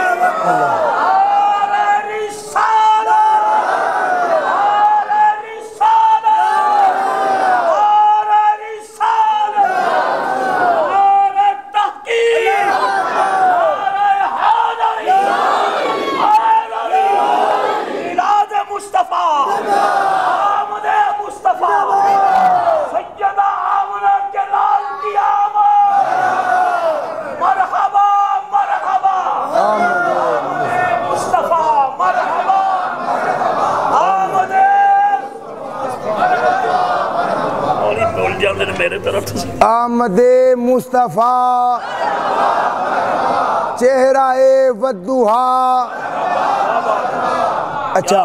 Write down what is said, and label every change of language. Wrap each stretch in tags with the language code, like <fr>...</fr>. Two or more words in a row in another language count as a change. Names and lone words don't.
<ur>نعرۂ رسالت، نعرۂ رسالت، نعرۂ رسالت، نعرۂ تحقیق، نعرۂ حیدری، حیدری، میلادِ مصطفیٰ، آمدِ مصطفیٰ، سیدہ آمنہ کے لال کی آمد. مرحبا مرحبا مصطفیٰ، مرحبا آمد اور بول جاتے ہیں میرے طرف سے آمدِ مصطفیٰ چہرۂ والضحیٰ. अच्छा,</ur>